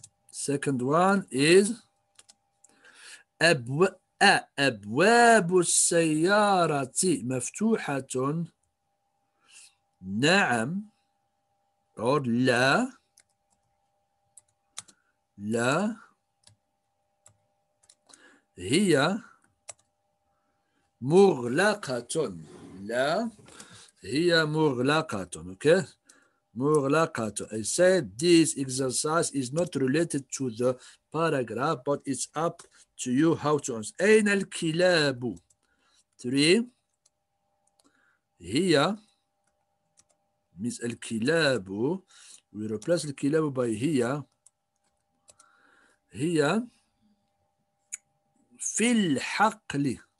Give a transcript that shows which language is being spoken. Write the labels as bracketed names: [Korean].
[English] Second one is [Arabic] أبواب السيارة مفتوحة. نعم [English] or [Arabic] لا هي مغلقة. لا هي مغلقة. [English] Okay, [Arabic] مغلقة. [English] I said this exercise is not related to the paragraph, but it's up to you how to answer. [Arabic] أين الكلاب. 3 هي [English] means [Arabic] الكلاب, [English] we replace [Arabic] الكلاب [English] by [Arabic] هي في الحقل.